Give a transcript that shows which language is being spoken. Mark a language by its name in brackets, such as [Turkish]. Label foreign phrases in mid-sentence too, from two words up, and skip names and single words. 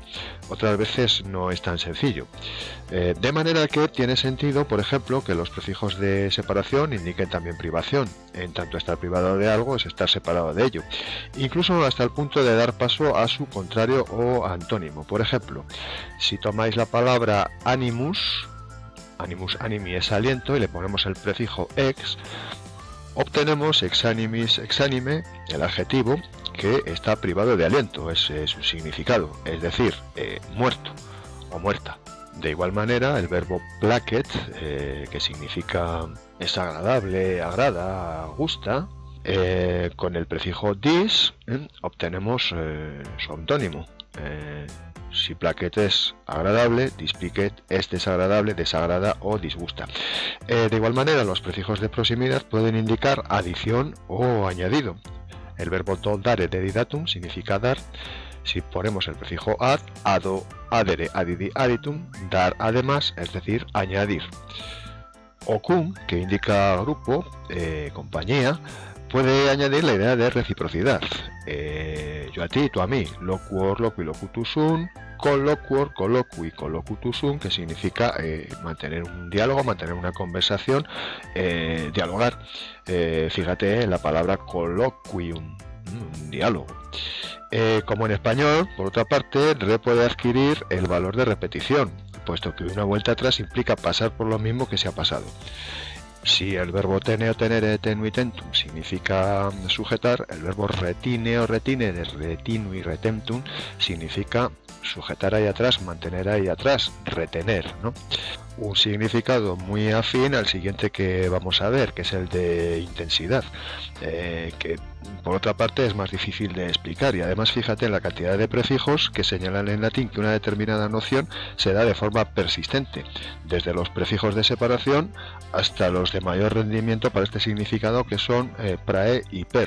[Spanish] Otras veces no es tan sencillo. De manera que tiene sentido, por ejemplo, que los prefijos de separación indiquen también privación. En tanto estar privado de algo es estar separado de ello. Incluso hasta el punto de dar paso a su contrario o antónimo. Por ejemplo, si tomáis la palabra [Latin] animus, animi [Spanish] es aliento, y le ponemos el prefijo ex, obtenemos [Latin] exanimis, exanime, [Spanish] el adjetivo que está privado de aliento, es su significado, es decir, muerto o muerta. De igual manera, el verbo placet, que significa es agradable, agrada, gusta, con el prefijo dis obtenemos su antónimo. Si plaquet es agradable, displiquet es desagradable, desagrada o disgusta. De igual manera, los prefijos de proximidad pueden indicar adición o añadido. El verbo [Latin] dare dedidatum [Spanish] significa dar. Si ponemos el prefijo ad, [Latin] ado, adere, adidi, aditum, [Spanish] dar además, es decir, añadir. O cum, que indica grupo, compañía, puede añadir la idea de reciprocidad. Yo a ti, tú a mí. [Latin] Loquor, loqui, locutus sum. Colloquor, colloqui, collocutus sum, [Spanish] que significa mantener un diálogo, mantener una conversación, dialogar. Fíjate en la palabra colloquium, un diálogo. Como en español, por otra parte, re puede adquirir el valor de repetición, puesto que una vuelta atrás implica pasar por lo mismo que se ha pasado. Si el verbo tene o [Latin] tenere, tenui, tentum [Spanish] significa sujetar, el verbo retine o [Latin] retinere, retinui, retentum [Spanish] significa sujetar ahí atrás, mantener ahí atrás, retener, ¿no? Un significado muy afín al siguiente que vamos a ver, que es el de intensidad, que por otra parte es más difícil de explicar, y además fíjate en la cantidad de prefijos que señalan en latín que una determinada noción se da de forma persistente, desde los prefijos de separación hasta los de mayor rendimiento para este significado, que son prae y per.